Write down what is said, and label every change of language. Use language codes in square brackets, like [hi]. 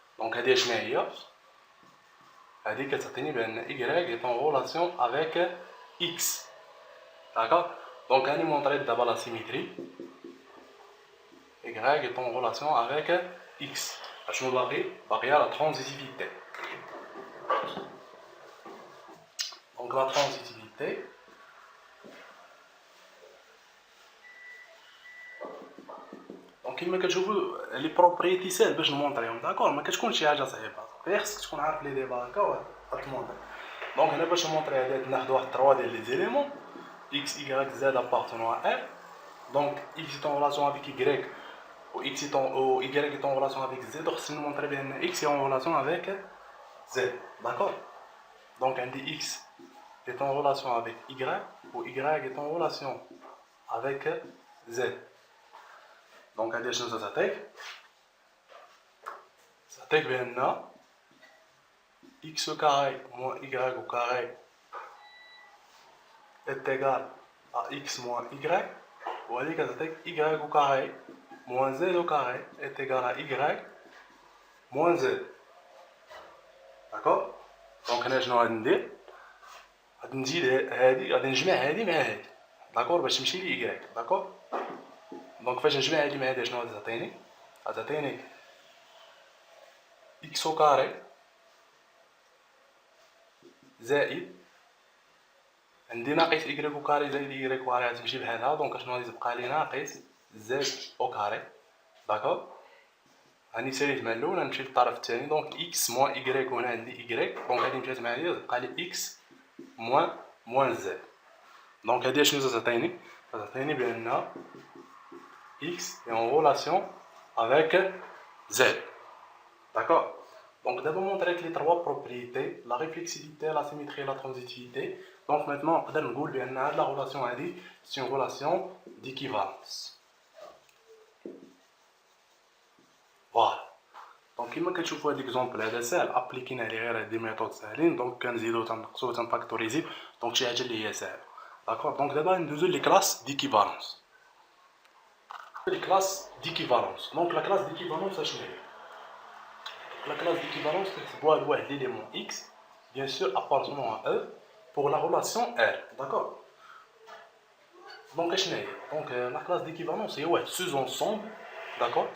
[fr] Donc [ar] هذه شنو هي؟ هذه كتعطيني بأن [fr] Y est en relation avec X. D'accord? Donc غادي montrer d'abord la symétrie. Y est en relation avec X. [ar] شنو باقي [fr] la transitivité. Donc la transitivité donc [ar] كما كتشوفوا لي بروبريتي ساهل باش نمونطريهم. داكور؟ ما كتكونش شي حاجه صعيبه، غير خصك تكون عارف لي ديبا هكا وتمونطري. دونك هنا باش نمونطري هذا ناخذ واحد 3 ديال لي زيليمون [fr] X, Y, Z appartenant à R. Donc X est en relation avec Y ou Y est en relation avec Z. Donc si nous montrer bien X est en relation avec Z. D'accord? Donc on dit X est en relation avec Y ou Y est en relation avec Z. Donc on dit ça [ar] تعطيك بأن [fr] x carré moins y au carré est égal à x moins y, [ar] وهذيك تعطيك [fr] y au carré moins z au carré est égal à y moins z. D'accord. [ar] دونك هنا شنو غادي ندير؟ غادي نزيد هادي، غادي نجمع هادي مع هادي، داكور، باش تمشي لي y. داكور. دونك فاش نجمع هادي مع هادي شنو غادي تعطيني؟ غادي تعطيني [fr] x au carré [ar] زائد عندي ناقص y au carré زائد y au carré غتمشي بحالها، دونك شنو غادي تبقى لي؟ ناقص [fr] z au carré. [ar] داكور. راني ساليت مع الاول، غنمشي للطرف الثاني، دونك [fr] x moins y، [ar] هنا عندي y، دونك هادي مشات مع هادي تبقى لي [fr] x moins z. [ar] دونك هادي شنو تعطيني؟ تعطيني بان [fr] x est en relation avec z. D'accord. Donc d'abord montrer les trois propriétés, la réflexivité, la symétrie et la transitivité. Donc maintenant on peut dire que la relation c'est une relation d'équivalence. Voilà. [ar] Donc كما كتشوفوا هذا l'exemple هذا ساهل، ابليكينا عليه غير هاد الميثود ساهلين، دونك كنزيدو تنقصو تنفاكتوريزي، دونك شي حاجه اللي هي ساهله. داكور. دونك دابا ندوزو لي كلاس ديكيفالونس. [fr] Les classes d'équivalence. Donc la classe d'équivalence, c'est la classe d'équivalence, c'est l'élément x, bien sûr appartenant à E, pour la relation R. D'accord. Donc la classe d'équivalence, c'est un sous-ensemble. D'accord.